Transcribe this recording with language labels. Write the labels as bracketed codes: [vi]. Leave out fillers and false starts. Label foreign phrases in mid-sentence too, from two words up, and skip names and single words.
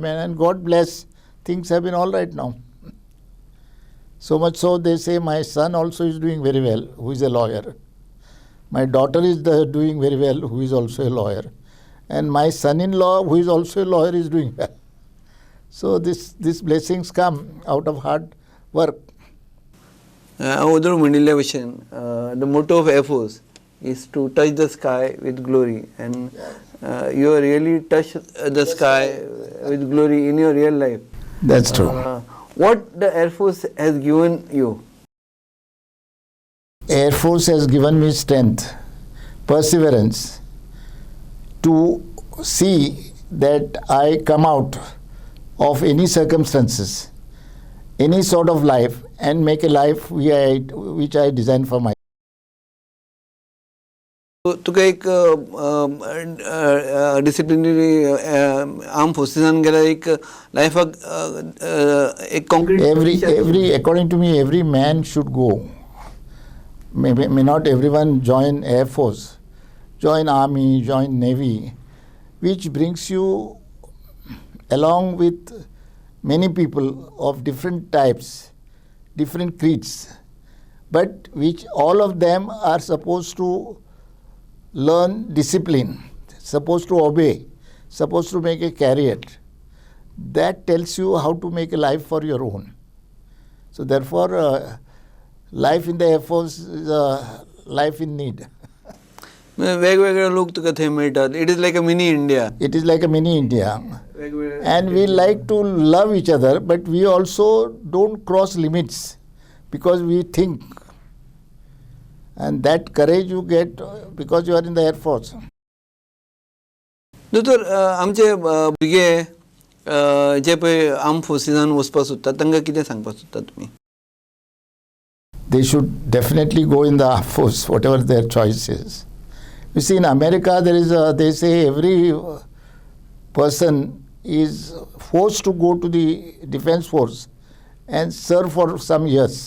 [en] And God bless, things have been all right now. So much so, they say my son also is doing very well, who is a lawyer. My daughter is doing very well, who is also a lawyer. And my son-in-law, who is also a lawyer, is doing well. So these blessings come out of hard work. Other [kok] म्हणिल्ल्या भशेन [en] the motto of Air Force is to touch the sky with glory, and you really touch the sky with glory in your real life. That's true. What the Air Force has given you? Air Force has given me strength, perseverance to see that I come out of any circumstances, any sort of life, and make a life which I design for myself. [kok] तुका एक [en] disciplinary arm [kok] फोर्सेसान गेल्यार एक लायफाक एक कॉन्क्रीट [en] Every according to me, every man should go. May not everyone join Air Force, join Army, join Navy, which brings you along with many people of different types, different creeds, but which all of them are supposed to learn discipline, supposed to obey, supposed to make a career. That tells you how to make a life for your own. So therefore, life in the Air Force is a life in need. [kok] वेगवेगळे लोक तुका थंय मेळटात. [en] It is like a mini India. It is like a mini India. And we like to love each other, but we also don't cross limits because we think. And that courage you get because you are in the Air Force. [kok] दोतोर आमचे भुरगे जे पळय आर्म फोर्सिसान वचपाक सोदतात तांकां कितें सांगपाक सोदतात तुमी? [en] They should definitely go in the Air Force, whatever their choice is. You see, in America, they say every person is forced to go to the defense force and serve for some years.